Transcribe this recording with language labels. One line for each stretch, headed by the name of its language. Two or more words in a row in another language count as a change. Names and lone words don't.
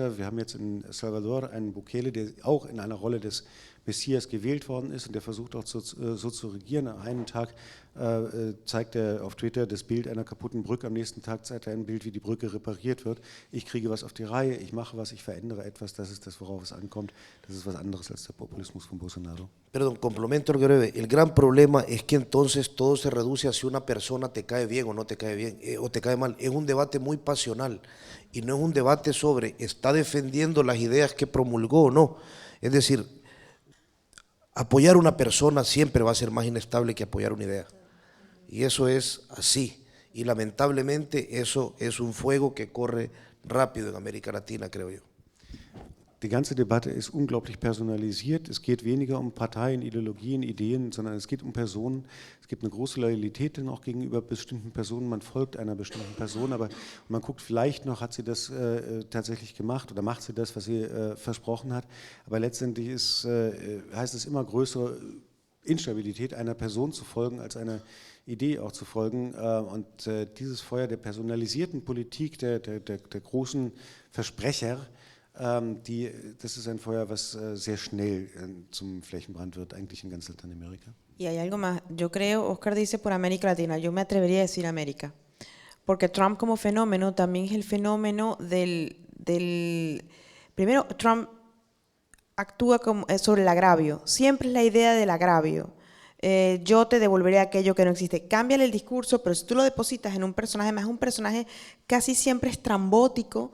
German: Wir haben jetzt in El Salvador einen Bukele, der auch in einer Rolle des Messias gewählt worden ist und der versucht auch so zu regieren. An einem Tag zeigt er auf Twitter das Bild einer kaputten Brücke, am nächsten Tag zeigt er ein Bild, wie die Brücke repariert wird. Ich kriege was auf die Reihe, ich mache was, ich verändere etwas, das ist das, worauf es ankommt. Das ist was anderes als der Populismus von Bolsonaro.
Spanish: Perdón, complemento el breve. El gran problema es que entonces todo se reduce a si una persona te cae bien o no te cae bien, o te cae mal. Es un debate muy pasional y no es un debate sobre está defendiendo las ideas que promulgó o no. Es decir, apoyar a una persona siempre va a ser más inestable que apoyar una idea. Y eso es así. Y lamentablemente eso es un fuego que corre rápido en América Latina, creo yo.
German: Die ganze Debatte ist unglaublich personalisiert. Es geht weniger um Parteien, Ideologien, Ideen, sondern es geht um Personen. Es gibt eine große Loyalität dann auch gegenüber bestimmten Personen. Man folgt einer bestimmten Person, aber man guckt vielleicht noch, hat sie das tatsächlich gemacht oder macht sie das, was sie versprochen hat. Aber letztendlich heißt es immer größere Instabilität, einer Person zu folgen, als einer Idee auch zu folgen. Und dieses Feuer der personalisierten Politik, der großen Versprecher, das ist ein Feuer, was sehr schnell zum Flächenbrand wird, eigentlich in ganz Lateinamerika.
Spanish: Y hay algo más. Yo creo, Oscar dice por América Latina, yo me atrevería a decir América, porque Trump como fenómeno también es el fenómeno primero, Trump actúa sobre el agravio, siempre es la idea del agravio. Yo te devolveré aquello que no existe. Cámbiale el discurso, pero si tú lo depositas en un personaje, más un personaje casi siempre estrambótico.